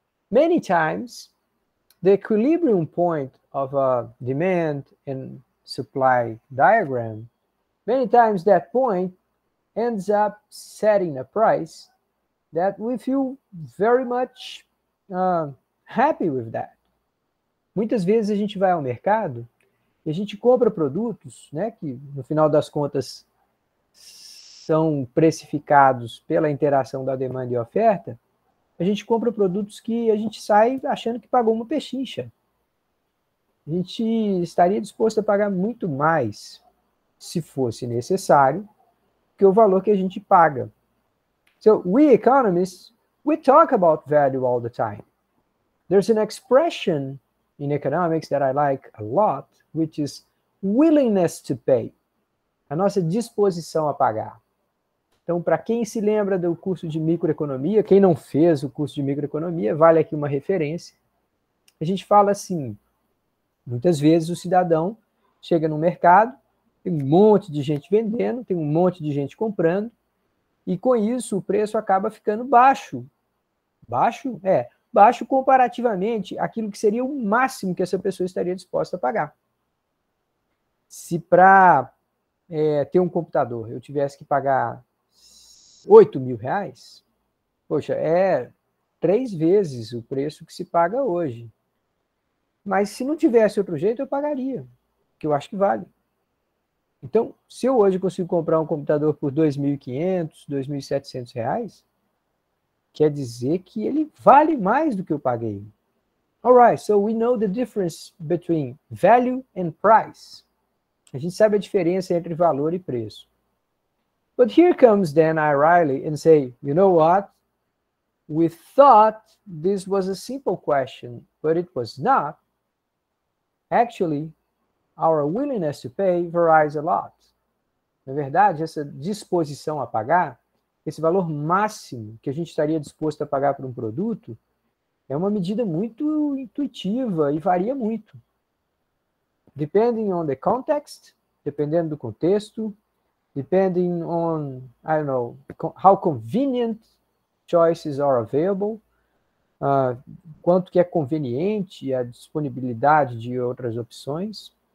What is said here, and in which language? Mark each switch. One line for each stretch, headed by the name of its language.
English: Many times, the equilibrium point of a demand and supply diagram, many times that point ends up setting a price that we feel very much happy with that.
Portuguese: Muitas vezes a gente vai ao mercado e a gente compra produtos, né, que no final das contas são precificados pela interação da demanda e oferta. A gente compra produtos que a gente sai achando que pagou uma pechincha. A gente estaria disposto a pagar muito mais, se fosse necessário, que o valor que a gente paga.
English: So we economists, we talk about value all the time. There's an expression in economics that I like a lot, which is willingness to pay.
Portuguese: A nossa disposição a pagar. Então, para quem se lembra do curso de microeconomia, quem não fez o curso de microeconomia, vale aqui uma referência. A gente fala assim, muitas vezes o cidadão chega no mercado, tem um monte de gente vendendo, tem um monte de gente comprando, e com isso o preço acaba ficando baixo. Baixo? Baixo comparativamente àquilo que seria o máximo que essa pessoa estaria disposta a pagar. Se para ter um computador eu tivesse que pagar 8 mil reais, poxa, é 3 vezes o preço que se paga hoje. Mas se não tivesse outro jeito, eu pagaria, que eu acho que vale. Então, se eu hoje consigo comprar um computador por 2.500, 2.700 reais, quer dizer que ele vale mais do que eu paguei.
English: All right, so we know the difference between value and price.
Portuguese: A gente sabe a diferença entre valor e preço.
English: But here comes Dan Ariely and say, you know what? We thought this was a simple question, but it was not. Actually, our willingness to pay varies a lot.
Portuguese: Na verdade, essa disposição a pagar, esse valor máximo que a gente estaria disposto a pagar por um produto, é uma medida muito intuitiva e varia muito.
English: Depending on the context,
Portuguese: dependendo do contexto,
English: depending on, I don't know, how convenient choices are available,
Portuguese: quanto que é conveniente a disponibilidade de outras opções.